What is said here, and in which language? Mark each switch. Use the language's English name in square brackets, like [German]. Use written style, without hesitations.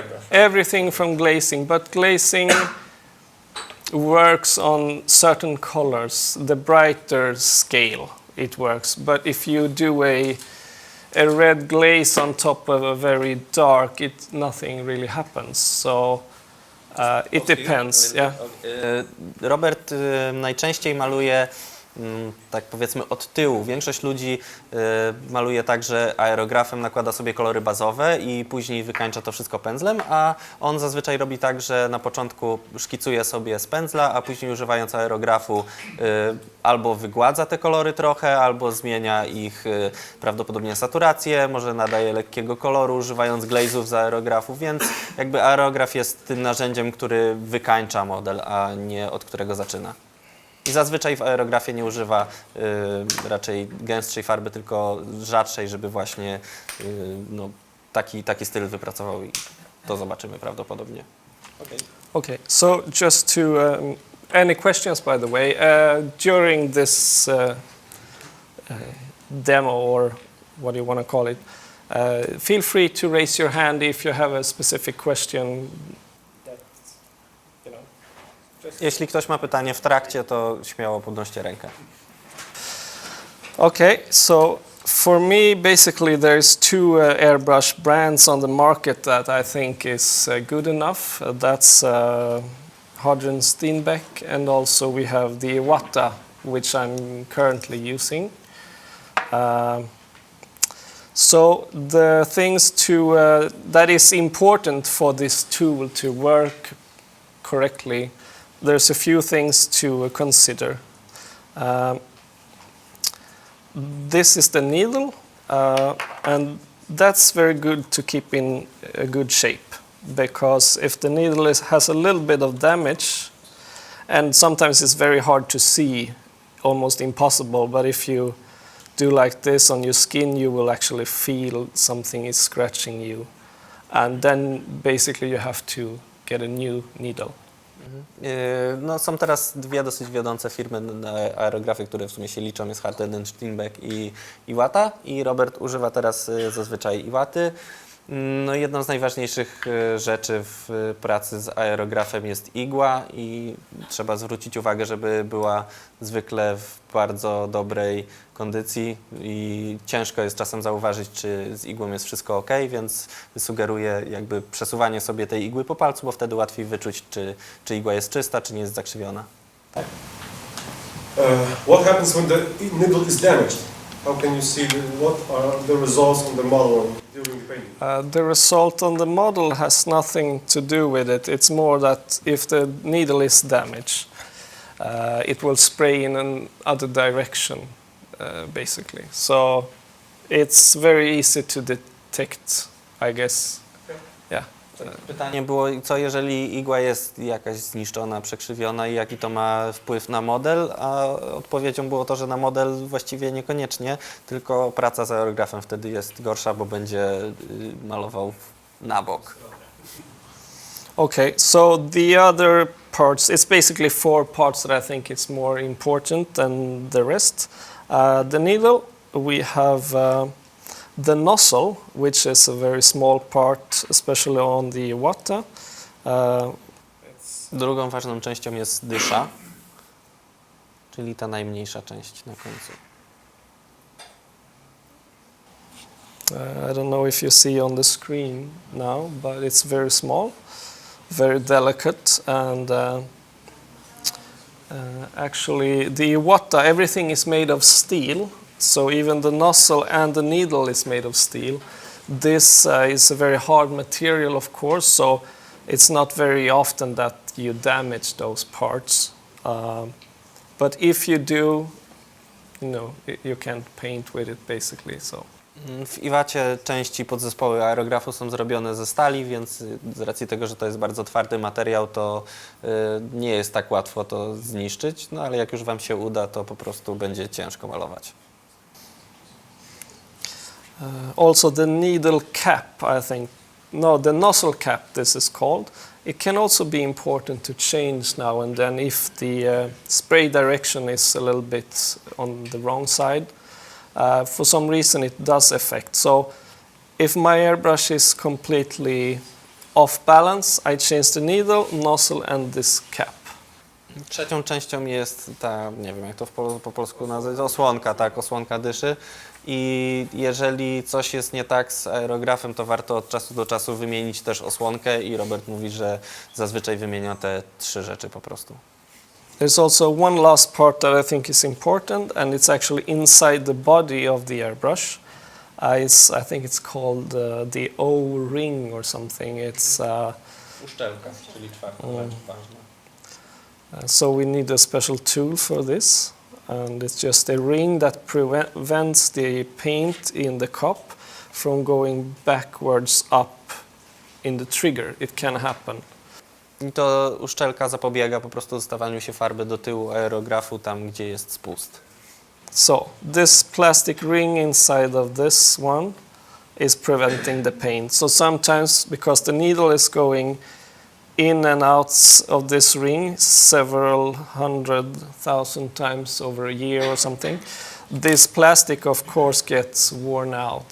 [English] everything from glazing, but glazing works on certain colors, the brighter scale it works. But if you do a red glaze on top of a very dark, nothing really happens. So it depends. Yeah. [Polish] Robert najczęściej maluje tak powiedzmy od tyłu. Większość ludzi maluje tak, że aerografem nakłada sobie kolory bazowe i później wykańcza to wszystko pędzlem, a on zazwyczaj robi tak, że na początku szkicuje sobie z pędzla, a później używając aerografu albo wygładza te kolory trochę, albo zmienia ich prawdopodobnie saturację, może nadaje lekkiego koloru używając glazów z aerografu, więc jakby aerograf jest tym narzędziem, który wykańcza model, a nie od którego zaczyna. I zazwyczaj w aerografie nie używa raczej gęstszej farby, tylko rzadszej, żeby właśnie no, taki styl wypracował i to zobaczymy prawdopodobnie. [English] Okay, so just to, any questions by the way, during this demo or what you want to call it, feel free to raise your hand if you have a specific question. [Polish] Jeśli ktoś ma pytanie w trakcie, to śmiało podnoście rękę. [English] Okay, so for me, basically, there's two airbrush brands on the market that I think is good enough. That's Hodgson Steenbeck, and also we have the Iwata, which I'm currently using. So the things that is important for this tool to work correctly, there's a few things to consider. This is the needle, and that's very good to keep in a good shape, because if the needle has a little bit of damage, and sometimes it's very hard to see, almost impossible, but if you do like this on your skin, you will actually feel something is scratching you. and then basically you have to get a new needle. [Polish] No, są teraz dwie dosyć wiodące firmy na aerografy, które w sumie się liczą, jest Harten, Steinbeck i Iwata, i Robert używa teraz zazwyczaj Iwaty. No, jedną z najważniejszych rzeczy w pracy z aerografem jest igła i trzeba zwrócić uwagę, żeby była zwykle w bardzo dobrej kondycji i ciężko jest czasem zauważyć, czy z igłą jest wszystko ok, więc sugeruję jakby przesuwanie sobie tej igły po palcu, bo wtedy łatwiej wyczuć, czy igła jest czysta, czy nie jest zakrzywiona. [English] What happens when the needle is damaged? How can you see what are the results on the model during the painting? The result on the model has nothing to do with it. It's more that if the needle is damaged, it will spray in another direction, basically. So it's very easy to detect, I guess. Yeah. [Polish] Pytanie było, co jeżeli igła jest jakaś zniszczona, przekrzywiona i jaki to ma wpływ na model, a odpowiedzią było to, że na model właściwie niekoniecznie, tylko praca z aerografem wtedy jest gorsza, bo będzie malował na bok. [English] Okay, so the other parts, it's basically 4 parts that I think it's more important than the rest. The needle, we have the nozzle, which is a very small part, especially on the water. [Polish] Drugą ważną częścią jest dysza, czyli ta najmniejsza część na końcu. [English] I don't know if you see on the screen now, but it's very small, very delicate, and actually the water, everything is made of steel, so even the nozzle and the needle is made of steel. This is a very hard material, of course, so it's not very often that you damage those parts. But if you do, you can't paint with it, basically. So. [Polish] W Iwacie części podzespoły aerografu są zrobione ze stali, więc z racji tego, że to jest bardzo twardy materiał, to nie jest tak łatwo to zniszczyć, no ale jak już Wam się uda, to po prostu będzie ciężko malować. [English] Also the needle cap, I think, the nozzle cap, this is called. It can also be important to change now and then if the spray direction is a little bit on the wrong side. For some reason it does affect. So if my airbrush is completely off balance, I change the needle, nozzle and this cap. [Polish] Trzecią częścią jest ta, nie wiem jak to po polsku nazwać, osłonka, tak, osłonka dyszy. I jeżeli coś jest nie tak z aerografem, to warto od czasu do czasu wymienić też osłonkę i Robert mówi, że zazwyczaj wymienia te 3 rzeczy po prostu. [English] There's also one last part that I think is important, and it's actually inside the body of the airbrush. I think it's called the O-ring or something. It's [Polish] Uszczelka, czyli czwarta rzecz ważna. [English] So we need a special tool for this, and it's just a ring that prevents the paint in the cup from going backwards up in the trigger. It can happen. [Polish] I to uszczelka zapobiega po prostu dostawaniu się farby do tyłu aerografu tam, gdzie jest spust. [English] So this plastic ring inside of this one is preventing the paint. So sometimes, because the needle is going in and out of this ring several 100,000 times over a year or something, this plastic of course gets worn out.